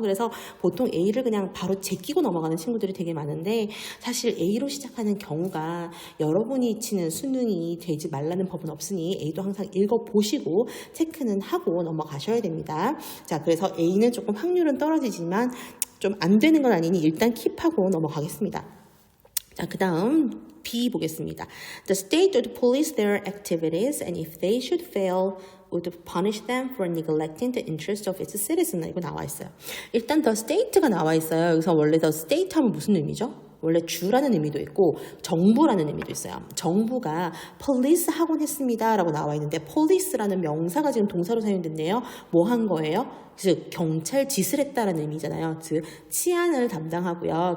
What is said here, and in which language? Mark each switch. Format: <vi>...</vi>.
<ko>그래서 보통 A를 그냥 바로 제끼고 넘어가는 친구들이 되게 많은데, 사실 A로 시작하는 경우가 여러분이 치는 수능이 되지 말라는 법은 없으니 A도 항상 읽어보시고 체크는 하고 넘어가셔야 됩니다. 자, 그래서 A는 조금 확률은 떨어지지만 좀 안 되는 건 아니니 일단 킵하고 넘어가겠습니다. 자, 그 다음 B 보겠습니다.</ko> <en>The state would police their activities and if they should fail would punish them for neglecting the interest of its citizens.</en> <ko>이거 나와 있어요. 일단 the state가 나와 있어요. 여기서 원래 the state 하면 무슨 의미죠? 원래 주라는 의미도 있고 정부라는 의미도 있어요. 정부가 police 하곤 했습니다 라고 나와 있는데, police라는 명사가 지금 동사로 사용됐네요. 뭐 한 거예요? 즉 경찰 짓을 했다라는 의미잖아요. 즉 치안을 담당하고요.</ko>